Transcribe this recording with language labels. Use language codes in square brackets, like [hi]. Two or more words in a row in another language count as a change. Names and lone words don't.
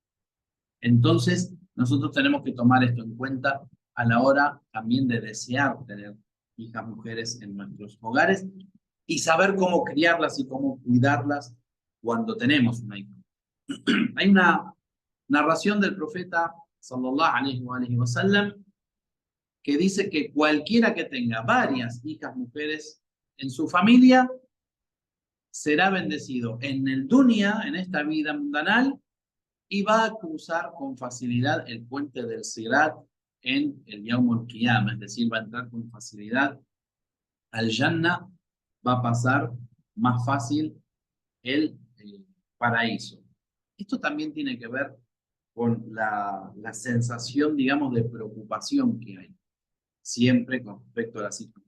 [es] Entonces, nosotros tenemos que tomar esto en cuenta a la hora también de desear tener hijas mujeres en nuestros hogares y saber cómo criarlas y cómo cuidarlas cuando tenemos una hija. Hay una narración del profeta [ar] صلى الله عليه وسلم [es] que dice que cualquiera que tenga varias hijas mujeres en su familia será bendecido en el dunya, en esta vida mundanal, y va a cruzar con facilidad el puente del Sirat en el [ar] يوم القيامة, [es] es decir, va a entrar con facilidad al Jannah, va a pasar más fácil el paraíso. Esto también tiene que ver con la sensación, digamos, de preocupación que hay siempre con respecto a las hijas.